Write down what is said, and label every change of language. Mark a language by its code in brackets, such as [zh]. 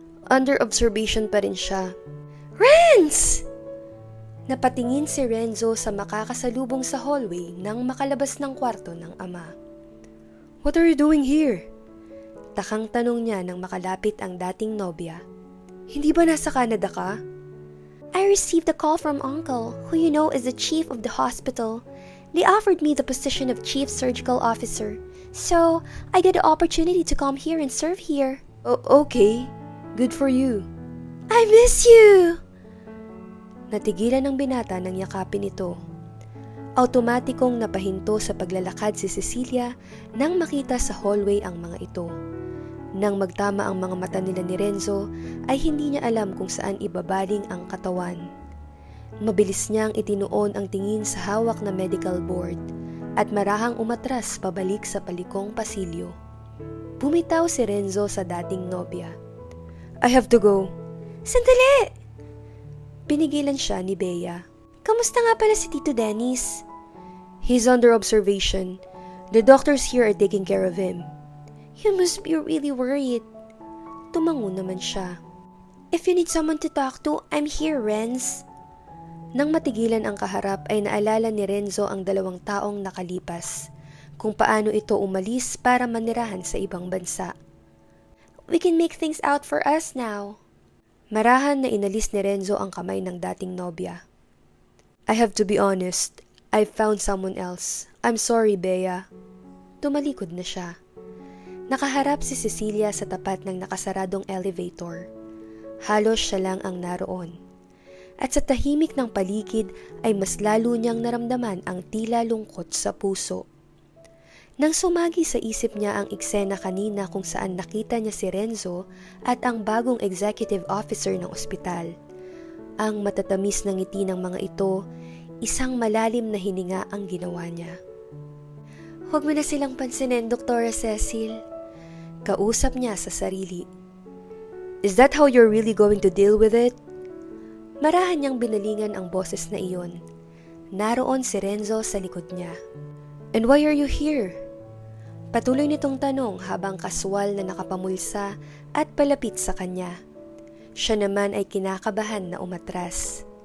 [en] "Under observation [tl] pa rin siya." "Renz!" Napatingin si Renzo sa makakasalubong sa hallway nang makalabas ng kwarto ng ama. [en] "What are you doing here?" [tl] Takang tanong niya nang makalapit ang dating nobya. "Hindi ba nasa Canada ka?" [en] "I received a call from Uncle, who you know is the chief of the hospital. They offered me the position of chief surgical officer, so I got the opportunity to come here and serve here." "Oh, okay. Good for you." "I miss you!" [tl] Natigilan ng binata nang yakapin ito. Automatikong napahinto sa paglalakad si Cecilia nang makita sa hallway ang mga ito. Nang magtama ang mga mata nila ni Renzo, ay hindi niya alam kung saan ibabaling ang katawan. Mabilis niyang itinuon ang tingin sa hawak na medical board at marahang umatras pabalik sa palikong pasilyo. Bumitaw si Renzo sa dating nobya. [en] "I have to go." [tl] "Sandali!" Pinigilan siya ni Bea. "Kamusta nga pala si Tito Dennis?" [en] "He's under observation. The doctors here are taking care of him." "You must be really worried." [tl] Tumango naman siya. [en] "If you need someone to talk to, I'm here, Renz." [tl] Nang matigilan ang kaharap ay naalala ni Renzo ang 2 taong nakalipas, kung paano ito umalis para manirahan sa ibang bansa. [en] "We can make things out for us now." [tl] Marahan na inalis ni Renzo ang kamay ng dating nobya. [en] "I have to be honest. I've found someone else. I'm sorry, Bea." [tl] Tumalikod na siya. Nakaharap si Cecilia sa tapat ng nakasaradong elevator. Halos siya lang ang naroon. At sa tahimik ng paligid ay mas lalo niyang naramdaman ang tila lungkot sa puso. Nang sumagi sa isip niya ang eksena kanina kung saan nakita niya si Renzo at ang bagong executive officer ng ospital, ang matatamis na ngiti ng mga ito, isang malalim na hininga ang ginawa niya. "Huwag mo na silang pansinin, Dr. Cecil." Kausap niya sa sarili. [en] "Is that how you're really going to deal with it?" [tl] Marahan niyang binalingan ang boses na iyon. Naroon si Renzo sa likod niya. [en] "And why are you here?" [tl] Patuloy nitong tanong habang kaswal na nakapamulsa at palapit sa kanya. Siya naman ay kinakabahan na umatras.